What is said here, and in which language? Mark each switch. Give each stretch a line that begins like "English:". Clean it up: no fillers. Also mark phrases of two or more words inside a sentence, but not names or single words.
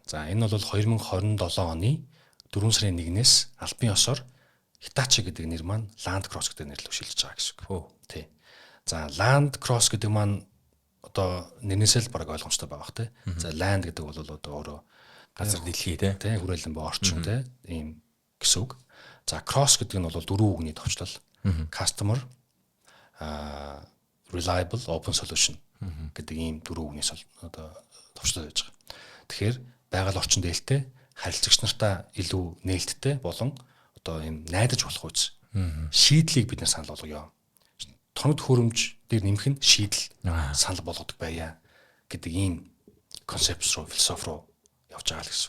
Mongolian: За энэ бол 2027 оны 4 сарын 1-ээс албан ёсоор Hitachi гэдэг нэр маань Land Cross гэдэг нэрлэлөөр шилжиж байгаа гэсэн үг. Тий. За Land Cross гэдэг маань одоо нэрнээсээ л бараг ойлгомжтой байгаа бах тий. За Land гэдэг бол одоо өөрөө газар дэлхий тий хүрээлэн ба орчин тий ийм гэсэн үг. За Cross гэдэг нь бол дөрвөн үгний товчлол.
English: Customer, reliable, open solution
Mongolian: гэдэг ийм дөрвөн үгнээс одоо товчлол байж байгаа. Тэгэхээр байгаль орчинд ээлтэй, харилцагч нартаа илүү нээлттэй болон одоо ийм найдаж болох үз шийдлийг бид нар санал болгоё. Тоног төхөөрөмж дээр нэмэх нь шийдэл санал болгодог байя гэдэг ийм концепт руу, философи руу явж байгаа л гэсэн үг.